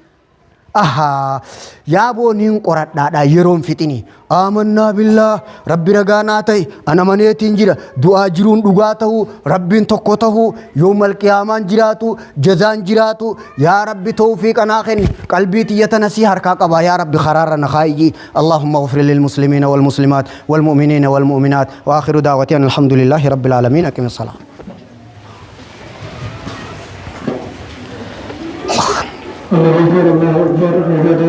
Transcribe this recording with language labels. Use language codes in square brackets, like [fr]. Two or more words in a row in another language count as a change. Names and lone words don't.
[om] yaa booniin qoradhaadha yeroon fixini [ar] آمنا بالله [om] rabbi ragaa naa ta'e ana maneetiin jira du'aa jiruun dhugaa ta'uu rabbiin tokko ta'uu yoomal qiyaamaan jiraatu jazaan jiraatu yaa rabbi tawfiiq anaa kenni qalbii tiyyatana si harkaa qaba yaa rabbi kharaarra na khaayyi [ar] اللهم اغفر للمسلمين والمسلمات والمؤمنين والمؤمنات وآخر دعواتي الحمد لله رب العالمين أقم السلام الله أكبر الله أكبر